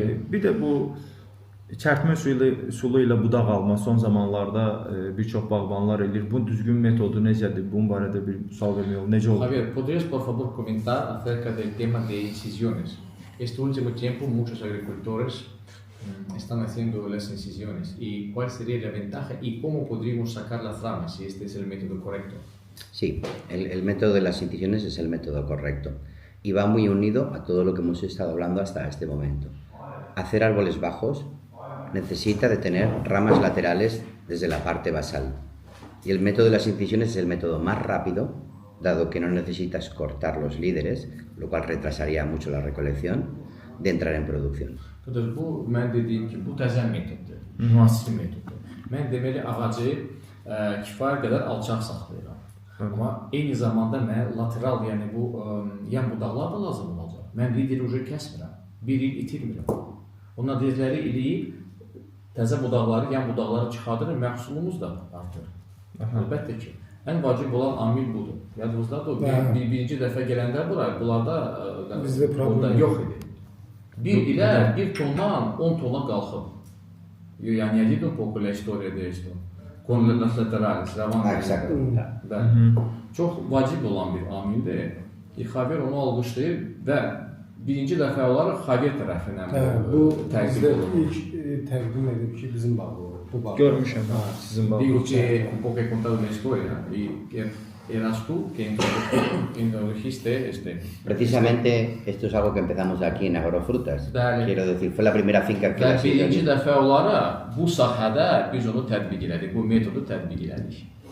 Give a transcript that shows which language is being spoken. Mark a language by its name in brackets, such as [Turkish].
[Azerbaijani] Bir də bu çərtmə üsulu ilə budaq alma son zamanlarda bir çox bağbanlar edir. Bu düzgün metodu necədir? Bunun barədə bir sual vermək olur. Necə olur? [Spanish] Javier, ¿podrías por favor comentar acerca del tema de incisiones? Este último tiempo muchos agricultores están haciendo las incisiones. ¿Y cuál sería la ventaja y cómo podríamos sacar las ramas si este es el método correcto? Sí, el método de las incisiones es el método correcto y va muy unido a todo lo que hemos estado hablando hasta este momento. Hacer árboles bajos necesita de tener ramas laterales desde la parte basal y el método de las incisiones es el método más rápido, dado que no necesitas cortar los líderes, lo cual retrasaría mucho la recolección, de entrar en producción. Entonces, [Azerbaijani] bu mən dediyim ki, bu təzə metoddur, müasir metoddur. Mən deməli ağacı kifayət qədər alçaq saxlayıram. Amma eyni zamanda mənə lateral, yəni bu yan budaqlar da lazım olacaq. Mən lideri ucu kəsmirəm, bir il itirmirəm. Onlar lideri eləyib, təzə budaqları, yan budaqları çıxardırır, məhsulumuz da artır. Əlbəttə ki, ən vacib olan amil budur. Yadınızda da birinci dəfə gələndə bunlarda bizdə problem yox idi. Bir ilə 1 tondan 10 tona qalxıb. Yani [Russian] я видел [Spanish] поco la historia de esto. Con las laterales. Exacto. [Azerbaijani] Çox vacib olan bir amildir. Javier onu alqışlayır və birinci dəfə olaraq Javier tərəfindən bu təqdim olunur. İlk təqdim edib ki, bizim bağ olur. Bu bağ. Görmüşəm sizin bağ. [Spanish] Digo que un poco he contado una historia y que eras tú que introdujiste este. Precisamente esto es algo que empezamos aquí en Agrofrutas. Dale. Quiero decir, fue la primera finca que la [Azerbaijani] birinci dəfə olaraq bu sahədə biz onu tətbiq elədik, bu metodu tətbiq elədik.